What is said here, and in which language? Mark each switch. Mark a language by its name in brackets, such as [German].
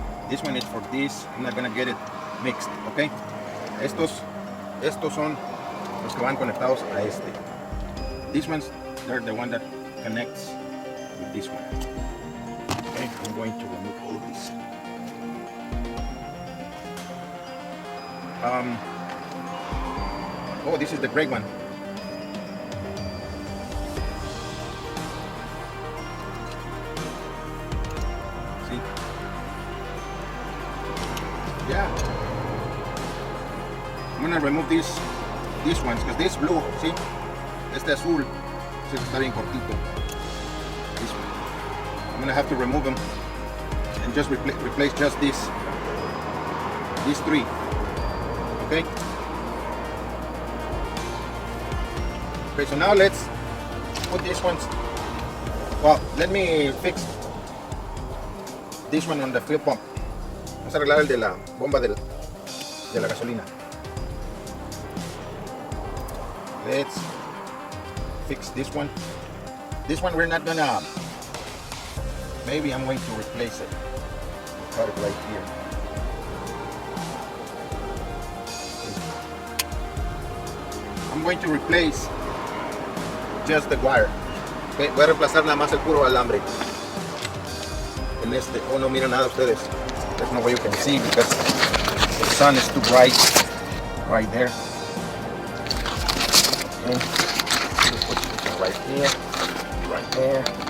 [English] This one is for this. I'm not gonna get it mixed, okay? [Spanish] Estos son los que van conectados a este. [English] These ones, they're the one that connects with this one. Okay, I'm going to remove all of this. Oh, this is the gray one. See? Yeah. I'm gonna remove these ones because this blue, see? [Spanish] Este azul, está bien cortito. [English] This one. I'm gonna have to remove them and just replace just these three. Okay. Okay, so now let's put these ones. Well, let me fix this one on the fuel pump. [Spanish] Vamos a arreglar el de la bomba de la gasolina. [English] Let's fix this one. This one we're not gonna. Maybe I'm going to replace it. Cut it right here. I'm going to replace just the wire. [Spanish] Okay, voy a reemplazar nada más el puro alambre. En este, oh no miran nada ustedes. [English] There's no way you can see because the sun is too bright right there. Okay. Put this right here, right there.